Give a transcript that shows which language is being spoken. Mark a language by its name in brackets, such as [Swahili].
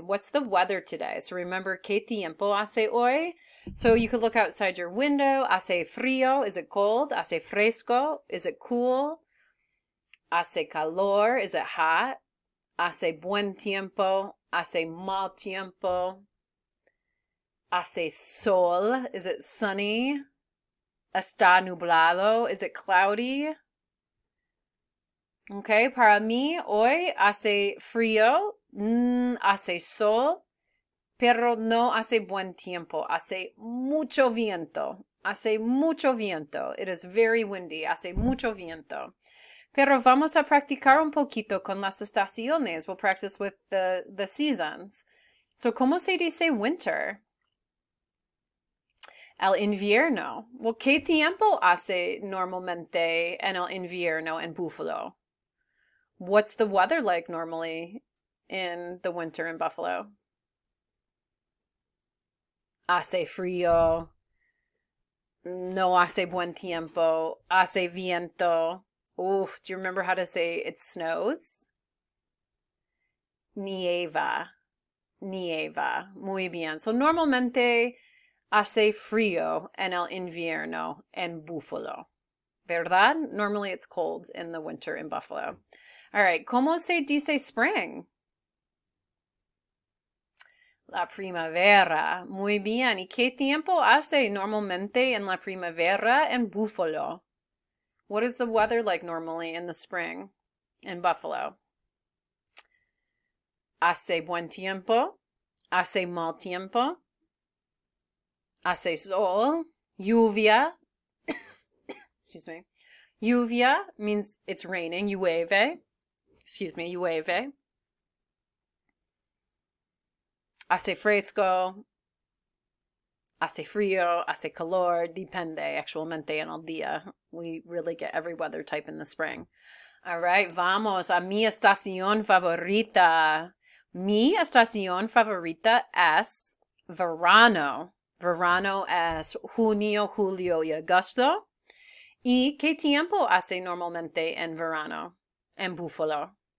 [English] What's the weather today? So remember, [Spanish] ¿qué tiempo hace hoy? [English] So you could look outside your window. [Spanish] Hace frío. [English] Is it cold? [Spanish] Hace fresco. [English] Is it cool? [Spanish] Hace calor. [English] Is it hot? [Spanish] Hace buen tiempo. Hace mal tiempo. Hace sol. [English] Is it sunny? [Spanish] Está nublado. [English] Is it cloudy? [Spanish] Okay, para mí hoy hace frío, hace sol, pero no hace buen tiempo. Hace mucho viento. Hace mucho viento. [English] It is very windy. [Spanish] Hace mucho viento. Pero vamos a practicar un poquito con las estaciones. [English] We'll practice with the seasons. [Spanish] So, ¿cómo se dice winter? El invierno. Well, ¿qué tiempo hace normalmente en el invierno en Buffalo? [English] What's the weather like normally in the winter in Buffalo? [Spanish] Hace frío. No hace buen tiempo. Hace viento. [English] Oof, do you remember how to say it snows? [Spanish] Nieva. Nieva. Muy bien. So normalmente hace frío en el invierno en Buffalo. ¿Verdad? [English] Normally it's cold in the winter in Buffalo. All right. [Spanish] ¿Cómo se dice [English] spring? [Spanish] La primavera. Muy bien. ¿Y qué tiempo hace normalmente en la primavera en Buffalo? [English] What is the weather like normally in the spring in Buffalo? [Spanish] Hace buen tiempo. Hace mal tiempo. Hace sol. Lluvia. [English] Excuse me. Lluvia means it's raining. [Spanish] Llueve. [English] Excuse me. [Spanish] Llueve. Hace fresco. Hace frío. Hace calor. Depende actualmente en el día. [English] We really get every weather type in the spring. All right, [Spanish] vamos a mi estación favorita. Mi estación favorita es verano. Verano es junio, julio y agosto. ¿Y qué tiempo hace normalmente en verano en Buffalo?